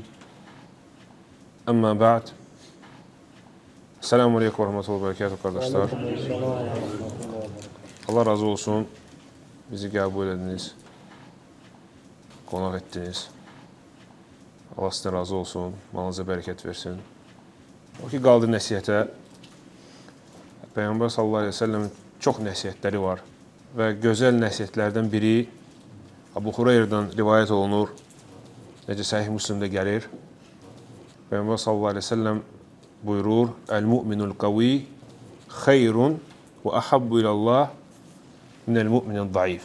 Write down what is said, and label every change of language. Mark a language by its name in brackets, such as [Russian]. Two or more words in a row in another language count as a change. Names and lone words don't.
[Arabic] أما بعد. السلام عليكم ورحمة الله وبركاته kardeşler. [Turkish] Allah razı olsun. Bizi kabul ediniz. Konak ettiniz. Allah sizden razı olsun. Malınıza bereket versin. [Azerbaijani] O ki qaldı nəsihətə. Peyğəmbər [Arabic] صلى الله عليه وسلم [Azerbaijani] çox nəsihətləri var. Və gözəl nəsihətlərdən biri Abu Hurayra'dan rivayət olunur. Necə Səhih Müslimdə gəlir. Peyğəmbər [Arabic] صلى الله عليه وسلم [Azerbaijani] buyurur: [Arabic] "المؤمن القوي خير وأحب إلى الله من المؤمن الضعيف."